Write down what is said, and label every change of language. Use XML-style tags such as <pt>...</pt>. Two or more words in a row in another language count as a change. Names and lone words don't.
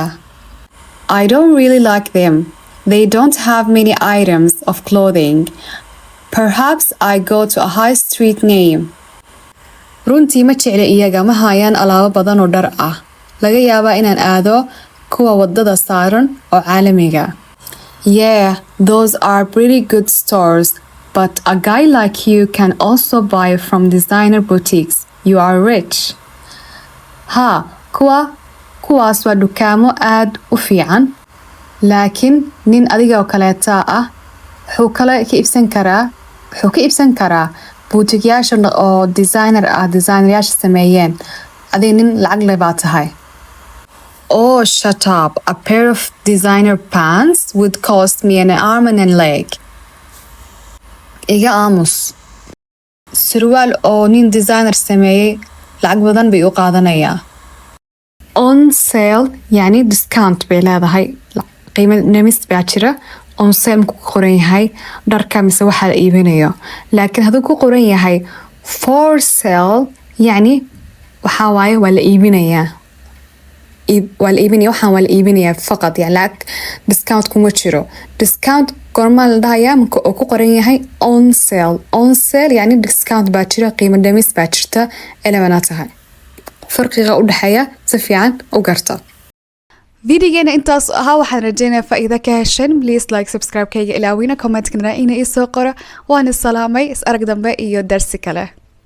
<en>I don't really like them. They don't have many items of clothing. Perhaps I go to a high street name.</en> <so>runtii ma jecla iyaga ma hayaan alaabo badan oo dhar ah laga yaabaa inaan aado kuwa wadada saaran oo caalamiga</so> <en>Yeah, those are pretty good stores but a guy like you can also buy from designer boutiques you are rich</en> <so>Ha, kuwaas waa dukaamo aad u fiican laakiin nin adiga oo kaleeta ah wuxuu ka iibsan karaa buutigyasha oo designeryaasha sameeyeen adiga nin lacag leh baa tahay</so> <en>Oh, shut up. A pair of designer pants would cost me an arm and a leg.</en> <so>Iga aamus. Surwaal oo nin designer sameeyey lacag badan bay u qaadanayaa.</so> <en>On sale</en> <so>yani discount bay leedahay. Qiimo dhimis baa jira.</so> <en>On sale</en> <so>ku qoran yahay dharka mise waxa la iibinayo laakiin haduu ku qoran yahay</so> <en>for sale</en> <so>yani waxa waaye waa la iibinayaa waxaan waa la iibinayaa faqad yani lacag discount kuma jiro discount gorma la dhahayaa marka uu ku qoran yahay</so> <en>on sale</en> <so>yani discount baa jira qiimo dhimis baa jirta elemana tahay farqiga u dhaxeeya si fiican u garta فيديونا intaas ahaa waxaan rajeynayaa faa'iido ka heshan</so> <en>please like subscribe</en> <so>kayga ilaawina comment kana ina soo qora waan salaamay is arag dambe iyo darsi kale</so>